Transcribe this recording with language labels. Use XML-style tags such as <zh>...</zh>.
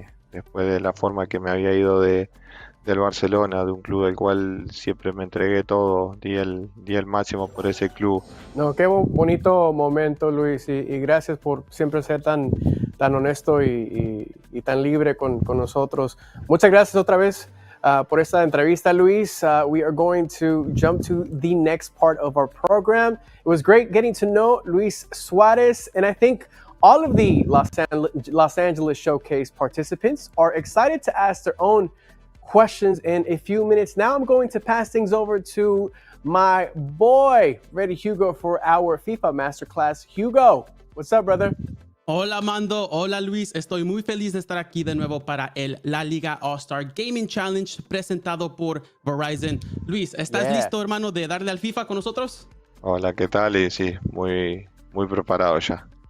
<es>Después de la forma que me había ido del Barcelona, de un club del cual siempre me entregué todo, di el máximo por ese club. No, qué bonito momento, Luis, y gracias por siempre ser tan honesto y tan libre con nosotros. Muchas gracias otra vez por esta entrevista, Luis.</es> <en>We are going to jump to the next part of our program. It was great getting to know Luis Suárez, and I think all of the Los Angeles Showcase participants are excited to ask their own questions in a few minutes. Now I'm going to pass things over to my boy, Ready Hugo, for our FIFA Masterclass. Hugo, what's up, brother?</en> <es>Hola Mando, hola Luis, estoy muy feliz de estar aquí de nuevo para el LaLiga All-Star Gaming Challenge presentado por Verizon. Luis, ¿estás listo, hermano, de darle al FIFA con nosotros? Hola, ¿qué tal? Y sí, muy preparado ya.</es>